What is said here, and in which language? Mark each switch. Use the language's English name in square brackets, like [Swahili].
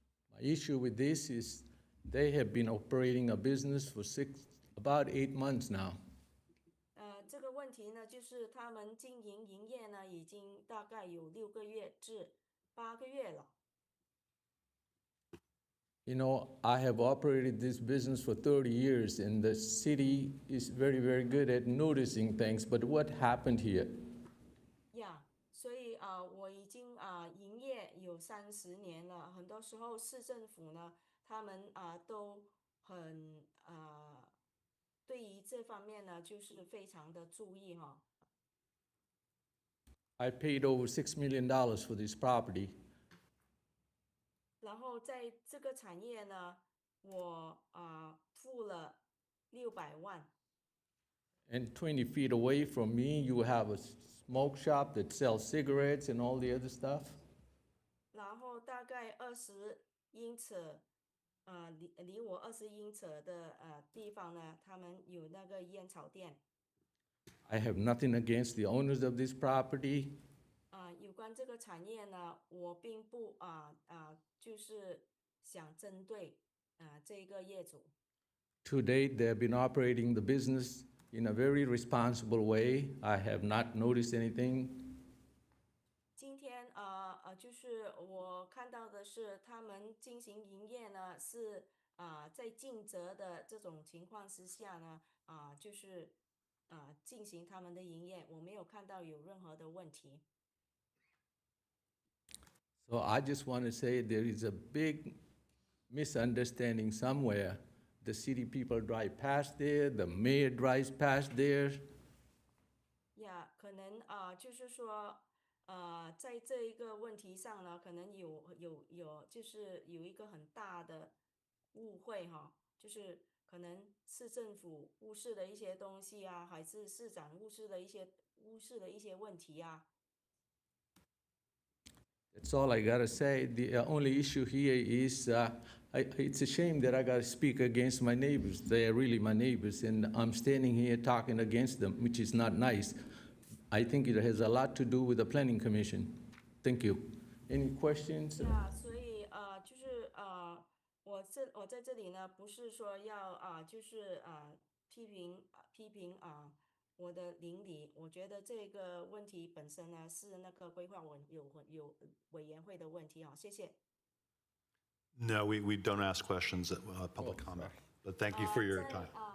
[English] My issue with this is they have been operating a business for about 8 months now. [Chinese] 这个问题呢，就是他们营业呢，已经大概有6个月至8个月了。 [English] You know, I have operated this business for 30 years, and the city is very, very good at noticing things. But what happened here? [Chinese] Yeah， 所以我已经营业有30年了。很多时候市政府呢，他们都很对于这方面呢，就是非常的注意哈。 [English] I paid over $6 million for this property. [Chinese] 然后在这个产业呢，我付了600万。 [English] And 20 feet away from me, you have a smoke shop that sells cigarettes and all the other stuff. [Chinese] 然后大概20英尺，离我20英尺的地方呢，他们有那个烟草店。 [English] I have nothing against the owners of this property. [Chinese] 有关这个产业呢，我并不就是想针对这个业主。 [English] To date, they have been operating the business in a very responsible way. I have not noticed anything. [Chinese] 今天就是我看到的是，他们进行营业呢是在尽责的这种情况之下呢，就是进行他们的营业，我没有看到有任何的问题。 [English] So I just want to say there is a big misunderstanding somewhere. The city people drive past there, the mayor drives past there. [Chinese] 可能就是说，在这一个问题上呢，可能就是有一个很大的误会哈，就是可能市政府忽视了一些东西还是市长忽视了一些问题 [English] That's all I gotta say. The only issue here is it's a shame that I gotta speak against my neighbors. They are really my neighbors, and I'm standing here talking against them, which is not nice. I think it has a lot to do with the Planning Commission. Thank you. Any questions? [Chinese] 所以就是我在这里呢，不是说要就是批评我的邻里，我觉得这个问题本身呢是那个规划有委员会的问题谢谢。 [English] No, we don't ask questions at public comment, but thank you for your time.